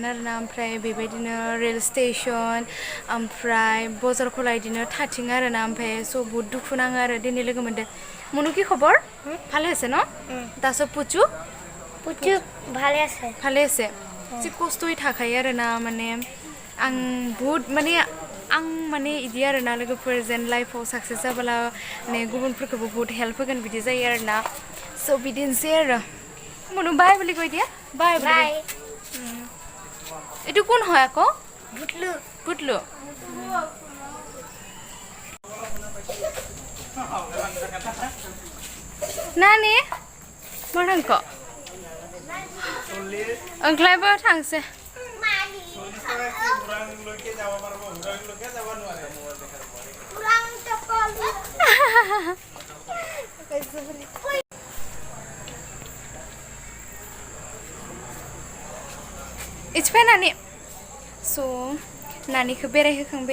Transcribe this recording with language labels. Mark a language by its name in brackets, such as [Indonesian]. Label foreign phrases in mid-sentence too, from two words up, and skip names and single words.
[Bodo] आरोना ओमफ्राय बेबायदिनो रेल स्टेशन ओमफ्राय बजारखौलाय बिदिनो थाथिं आरोना ओमफ्राय स' बहुत दुखु नाङो आरो दिनै लोगो मोनदों मनु [Assamese] কি খবৰ ভালে আছে ন তাৰপিছত পুচু পুচু ভালে আছে যে কষ্টই [Bodo] थाखायो आरोना माने आं बहुत माने इदि आरोना लोगोफोर जेन लाइफआव साक्सेस जाबोला माने गुबुनफोरखौबो बहुत हेल्प होगोन बिदि जायो आरोना स' बिदिनोसै आरो मनु बाय [Assamese] বুলি কৈ দিয়া [English] bye bye [Assamese] এটু কোন হয় আকৌ বুটলু বুটলু [Bodo] नानि मा थांखो ओंख्लायबो थांसै [English] It's fine [Bodo] नानि so नानिखौ बेरायहोखांबाय